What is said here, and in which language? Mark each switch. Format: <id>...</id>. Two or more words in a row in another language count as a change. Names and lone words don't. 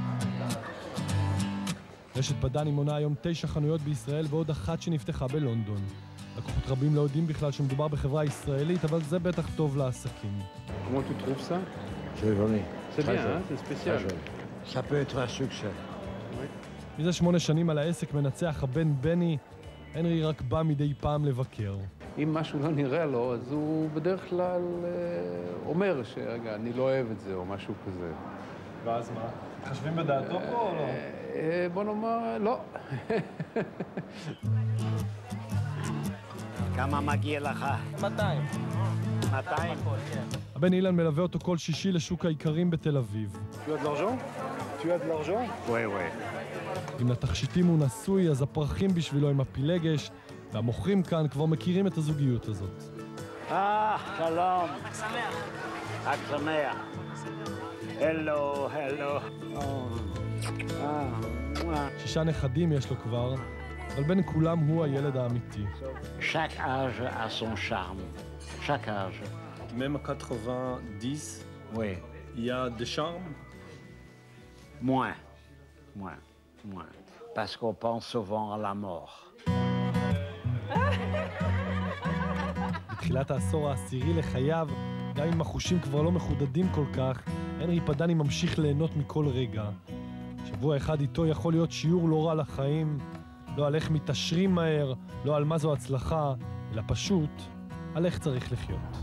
<he>רשת פדני מונה היום 9 חנויות בישראל ועוד אחת שנפתחה בלונדון. לקוחות רבים לא יודעים בכלל שמדובר בחברה ישראלית, אבל זה בטח טוב לעסקים.</he> <fr>Comment tu trouves ça? C'est joli. C'est bien, hein? C'est spécial. Ça peut être un succès.</fr> <he>מזה 8 שנים על העסק מנצח הבן בני, הנרי רק בא מדי פעם לבקר. אם משהו לא נראה לו, אז הוא בדרך כלל אומר שרגע, אני לא אוהב את זה או משהו כזה. ואז מה? חשבים בדעתו פה או לא? בוא נאמר, לא. כמה מגיע לך? 200. 200? הבן אילן מלווה אותו כל שישי לשוק האיכרים בתל אביב.</he> <fr>Tu as de l'argent? Tu as de l'argent? Oui, oui.</fr> <he>אם לתכשיטים הוא נשוי, אז הפרחים בשבילו עם הפילגש, והמוכרים כאן כבר מכירים את הזוגיות הזאת. שלום. חג שמח. הלו, הלו. 6 נכדים יש לו כבר, אבל בין כולם הוא הילד האמיתי.</he> <fr>Chaque âge a son charme. Chaque âge. Même à 90, Oui. il y a des charmes. Moins. Parce qu'on pense souvent à la mort.</fr> <he>בתחילת העשור העשירי לחייו, גם אם החושים כבר לא מחודדים כל כך, הנרי פדני ממשיך ליהנות מכל רגע. שבוע אחד איתו יכול להיות שיעור לא רע לחיים, לא על איך מתעשרים מהר, לא על מה זו הצלחה, אלא פשוט על איך צריך לחיות.</he>